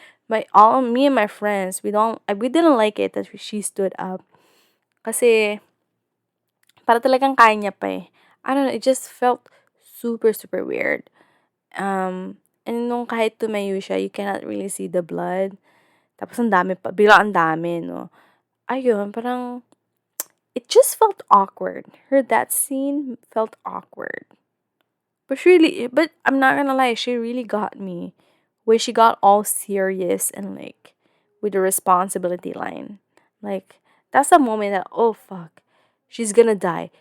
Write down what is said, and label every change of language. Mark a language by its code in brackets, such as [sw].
[en] Me and my friends, we didn't like it that she stood up. [tl] Kasi, para talagang kaya niya pa eh. [en] I don't know, it just felt super, super weird. And [tl] nung kahit tumayo siya, [en] you cannot really see the blood. [tl] Tapos ang dami pa, bigla ang dami, no? Ayun, parang, [en] it just felt awkward. That scene felt awkward. But I'm not gonna lie, she really got me. Where she got all serious and, like, with the responsibility line. Like, that's a moment that, oh fuck, she's gonna die.